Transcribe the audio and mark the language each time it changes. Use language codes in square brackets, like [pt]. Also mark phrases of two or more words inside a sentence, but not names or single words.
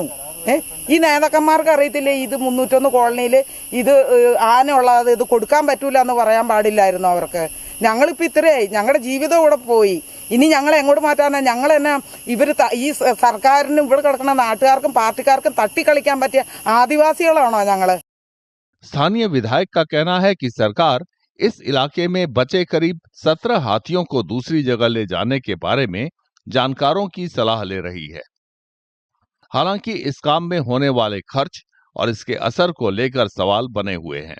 [ml] ഈ നേതാക്കന്മാർക്ക് അറിയത്തില്ലേ ഇത് 301 കോളനിയിൽ ഇത് ആനയുള്ളത് ഇത് കൊടുക്കാൻ പറ്റൂല എന്ന് പറയാൻ പാടില്ലായിരുന്നു അവർക്ക്? ഞങ്ങളിപ്പോൾ ഇത്രയായി, ഞങ്ങളുടെ ജീവിതം ഇവിടെ പോയി. ഇനി ഞങ്ങൾ എങ്ങോട്ട് മാറ്റാനാ? ഞങ്ങൾ തന്നെ ഈ സർക്കാരിനും ഇവിടെ കിടക്കുന്ന നാട്ടുകാർക്കും പാർട്ടിക്കാർക്കും തട്ടിക്കളിക്കാൻ പറ്റിയ ആദിവാസികളാണോ ഞങ്ങൾ? [hi] स्थानीय विधायक का कहना है कि सरकार इस इलाके में बचे करीब 17 हाथियों को दूसरी जगह ले जाने के बारे में जानकारों की सलाह ले रही है। हालांकि इस काम में होने वाले खर्च और इसके असर को लेकर सवाल बने हुए हैं।